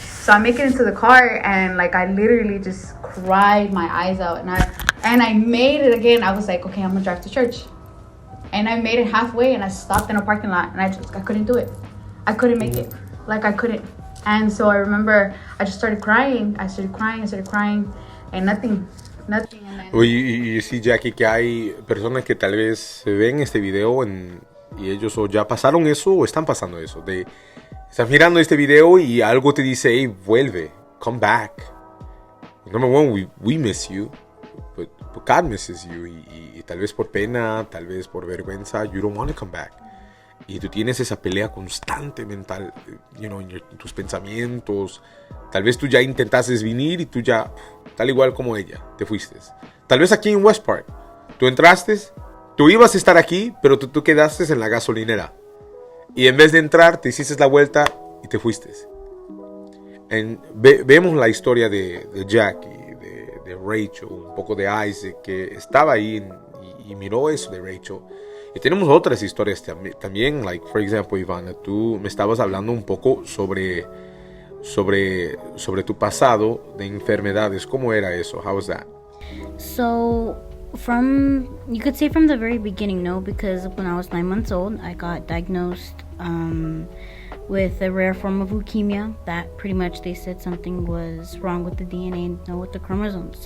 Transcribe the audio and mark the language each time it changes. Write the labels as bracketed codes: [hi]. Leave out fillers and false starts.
[en] So I make it into the car and like, I literally just cried my eyes out. And I made it again. I was like, okay, I'm gonna drive to church. And I made it halfway and I stopped in a parking lot and I couldn't do it. I couldn't make it. Like, I couldn't. And so I remember I just started crying. I started crying and nothing. [es] Oye, y sí, Jackie, que hay personas que tal vez ven este video y ellos o ya pasaron eso o están pasando eso. Estás mirando este video y algo te dice, hey, vuelve, [en] come back. Number one, we miss you, but God misses you. [es] Y tal vez por pena, tal vez por vergüenza, [en] you don't want to come back. [es] Y tú tienes esa pelea constante mental, en tus pensamientos. Tal vez tú ya intentaste venir y tú ya, tal igual como ella, te fuiste. Tal vez aquí en West Park, tú entraste, tú ibas a estar aquí, pero tú quedaste en la gasolinera. Y en vez de entrar, te hiciste la vuelta y te fuiste. Vemos la historia de Jackie, de Rachel, un poco de Isaac, que estaba ahí y miró eso de Rachel. Y tenemos otras historias también, like, for example, Ivana, tú me estabas hablando un poco sobre tu pasado de enfermedades. ¿Cómo era eso? [en] How was that? So, you could say from the very beginning, no? Because when I was 9 months old, I got diagnosed with a rare form of leukemia that pretty much they said something was wrong with the DNA, no, with the chromosomes.